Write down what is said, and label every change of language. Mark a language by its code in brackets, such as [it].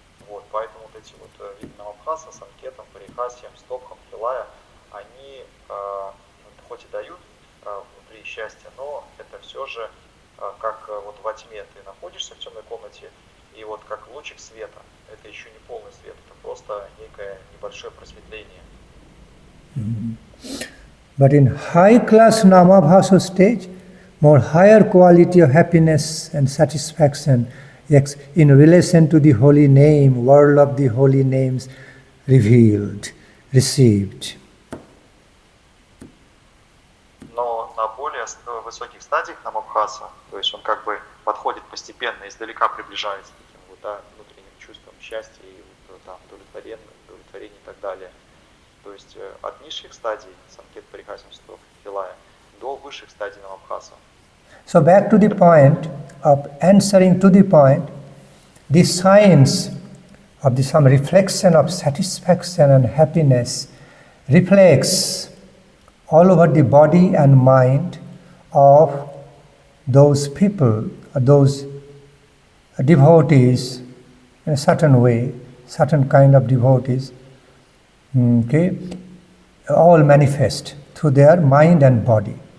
[ru] Вот, поэтому вот эти вот виды намабхаса, санкетам, парихасиям, стопхам, хилая, они хоть и дают внутри счастья, но это все же как вот во тьме ты находишься в темной комнате, и вот как лучик света, это еще не полный свет, это просто некое небольшое просветление. [en] But in high class namabhasa stage, more higher quality of happiness and satisfaction in relation to the holy name, world of the holy names revealed, received. [ru] Но на более высоких стадиях намабхаса, то есть он как бы подходит постепенно, издалека приближается к таким вот, да, внутренним чувствам счастья и там, удовлетворения и так далее. То есть от низших стадий, санкет, парихасимства, хилая, до высших стадий намабхаса. [en] So back to the point of answering to the point, the signs of some reflection of satisfaction and happiness reflects all over the body and mind of those people, those devotees, in a certain way, certain kind of devotees, all manifest through their mind and body.